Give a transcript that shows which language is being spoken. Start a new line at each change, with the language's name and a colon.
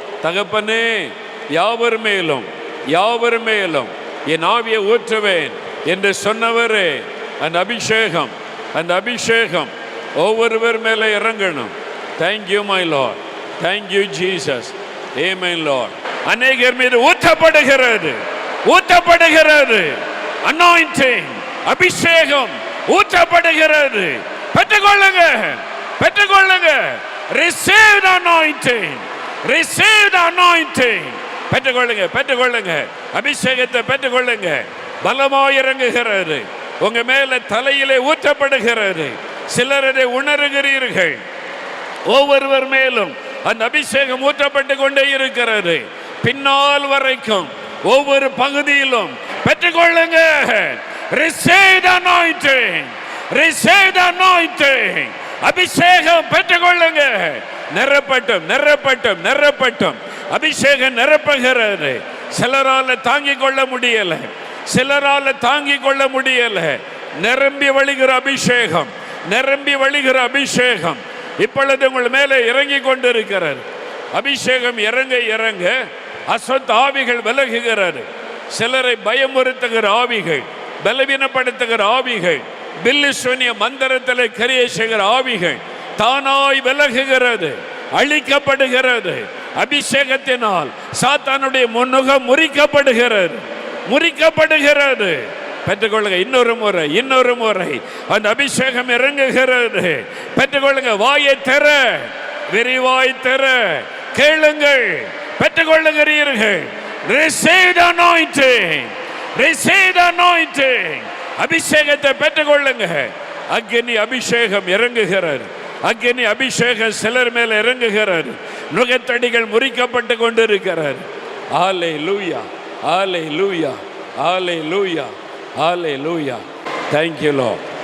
Tamil: தகப்பனே, யாவர் மேலும் யாவர் மேலும் என் ஆவியை ஊற்றுவேன் என்று சொன்னவரே, அந்த அபிஷேகம் அந்த அபிஷேகம் ஒவ்வொருவர் மேலே இறங்கணும்.
English: Thank you my Lord, thank you Jesus. Amen Lord.
Tamil: அநேகர் மீது ஊற்றப்படுகிறது ஊற்றப்படுகிறது அனாயிண்டிங், அபிஷேகம் ஊற்றப்படுகிறது. பெற்றுக்கொள்ளுங்க பெற்றுக்கொள்ளுங்க.
English: Receive the anointing, receive the anointing.
Tamil: பெற்றுக்கொள்ளுங்க பெற்றுக்கொள்ளுங்க. அபிஷேகத்தை பெற்றுக்கொள்ளுங்க. பலமாய் இறங்குகிறது உங்க மேல, தலையிலே ஊற்றப்படுகிறது. சிலரை உணர்கிறீர்கள். ஒவ்வொருவர் மேலும் அந்த அபிஷேகம் ஊற்றப்பட்டு கொண்டே இருக்கிறது. பின்னால் வரைக்கும் ஒவ்வொரு பகுதியிலும் பெற்றுக்கொள்ளுங்க.
English: Receive the anointing, receive the anointing.
Tamil: அபிஷேகம் பெற்றுக்கொள்ளுங்க. நிரப்பட்டும் நிரப்பட்டும் நிரப்பட்டும். அபிஷேகம் நிரப்புகிறது. சிலரால தாங்கிக் கொள்ள முடியல, சிலரால தாங்கிக் கொள்ள முடியல. நிரம்பி வழிகிற அபிஷேகம், நிரம்பி வழிகிற அபிஷேகம் இப்பொழுது உங்கள் மேலே இறங்கி கொண்டிருக்கிறது. அபிஷேகம் இறங்க இறங்க அசுத்த ஆவிகள் விலகுகிறது. சிலரை பயமுறுத்துகிற ஆவிகள், பலவீனப்படுத்துகிற ஆவிகள், பில்லி சூனிய மந்திரத்தில் கிரியை செய்கிற ஆவிகள் தானாய் விலகுகிறது, அழிக்கப்படுகிறது. அபிஷேகத்தினால் சாத்தானுடைய முன்னுகம் முறிக்கப்படுகிறது, முறிக்கப்படுகிறது. பெற்றுக்கொள்ளுங்க. இன்னொரு முறை இன்னொரு முறை அந்த அபிஷேகம் இறங்குகிறது. பெற்றுக்கொள்ளுங்க. வாயை திற, விரிவாய் திற, கேளுங்கள். பெற்றுக்கொள்ளுகிறீர்கள்.
English: Receive the anointing, receive the anointing.
Tamil: அபிஷேகத்தை பெற்றுக்கொள்ளுங்க. அக்னி அபிஷேகம் இறங்குகிறது, அக்னி அபிஷேகம் சிலர் மேல இறங்குகிறது. நுகத்தடிகள் முறிக்கப்பட்டு கொண்டிருக்கிறது. ஹல்லேலூயா, ஹல்லேலூயா, ஹல்லேலூயா, ஹல்லேலூயா.
English: Thank you Lord.